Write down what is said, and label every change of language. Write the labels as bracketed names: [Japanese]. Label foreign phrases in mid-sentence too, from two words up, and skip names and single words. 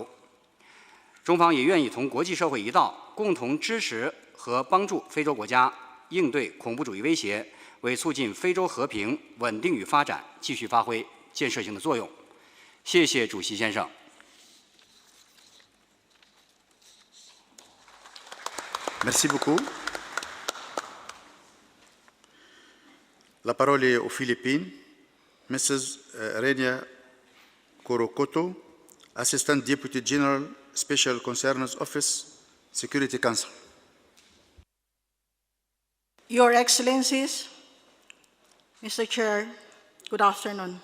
[Chinese] 中方也愿意同国际社会一道，共同支持和帮助非洲国家应对恐怖主义威胁，为促进非洲和平、稳定与发展继续发挥建设性的作用。谢谢主席先生。 [French] Merci beaucoup. La parole est aux Philippines. [English] Mrs. Renia Korokoto, Assistant Deputy General, Special Concerns Office, Security Council. Your Excellencies, Mr. Chair, good afternoon.